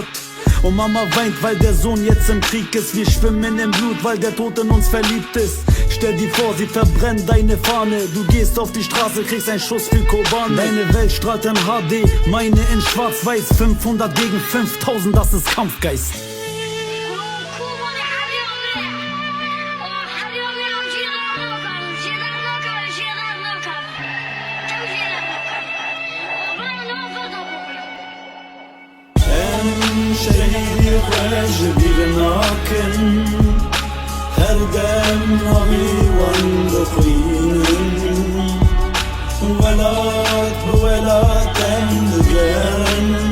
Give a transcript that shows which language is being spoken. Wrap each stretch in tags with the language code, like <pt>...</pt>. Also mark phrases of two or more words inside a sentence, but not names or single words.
<de>Und Mama weint, weil der Sohn jetzt im Krieg ist. Wir schwimmen im Blut, weil der Tod in uns verliebt ist. Stell dir vor, sie verbrennen deine Fahne. Du gehst auf die Straße, kriegst einen Schuss für Kobane. Deine Welt strahlt in HD, meine in schwarz-weiß. 500 gegen 5000, das ist Kampfgeist.</de> <ku>شهیدی خوش بیرناکن هر دم نبی وند خوینن ولات بولات اندگرن</ku>